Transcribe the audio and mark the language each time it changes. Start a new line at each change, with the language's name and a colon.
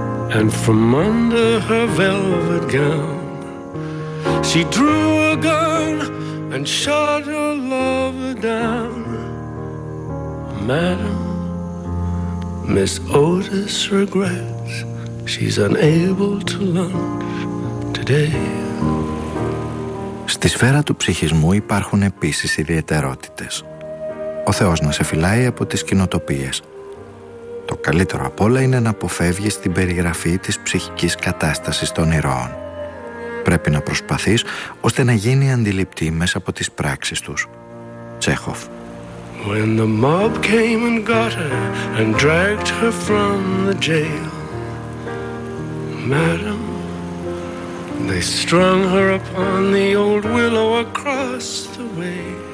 English: And from under her velvet gown she drew a gun and shot her lover down. Madam, Miss Otis regrets she's unable to lunch today.
Greek: Στη σφαίρα του ψυχισμού υπάρχουν επίσης ιδιαιτερότητες. Ο Θεός να σε φυλάει από τις κοινοτοπίες. Το καλύτερο απ' όλα είναι να αποφεύγεις την περιγραφή της ψυχικής κατάστασης των ηρώων. Πρέπει να προσπαθείς ώστε να γίνει αντιληπτή μέσα από τις πράξεις τους. Τσέχοφ.
English: When the mob came and got her and dragged her from the jail, madam, they strung her upon the old willow across the way.